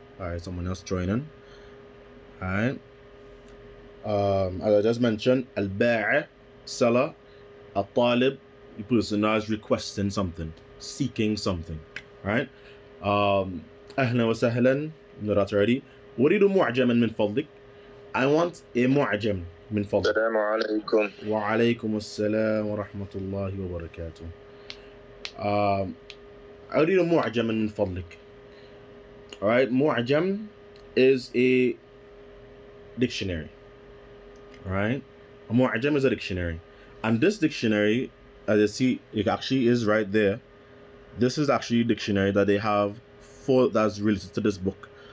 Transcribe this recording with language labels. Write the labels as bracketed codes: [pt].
[en] Alright, someone else joining. Alright. As I just mentioned, al-ba'i, seller, al-talib, the person that is requesting something, seeking something. Right? [ar] أهلا وسهلا, [en] know that already. [ar] أريد معجما من فضلك. [en] I want a [ar] معجم من فضلك. السلام عليكم. وعليكم السلام ورحمة الله وبركاته. أريد معجما من فضلك. [en] Alright, معجم is a dictionary. Alright, a معجم is a dictionary, and this dictionary, as you see, it actually is right there. This is actually a dictionary that they have for that's related to this book.